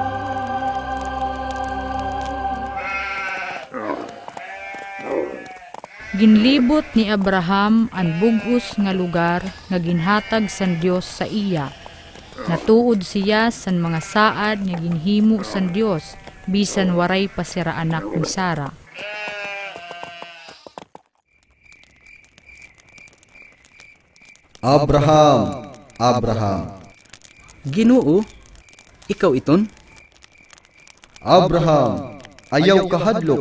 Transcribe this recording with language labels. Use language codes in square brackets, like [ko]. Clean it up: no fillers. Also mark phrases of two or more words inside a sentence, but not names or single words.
[war] Ginlibot ni Abraham ang bugos nga lugar nga ginhatag san Dios sa iya. Natuod siya san mga saad nga ginhimo san Dios bisan waray pa sira anak ni Sara. Abraham, Abraham. Ginoo, ikaw iton? Abraham, ayaw kahadlok.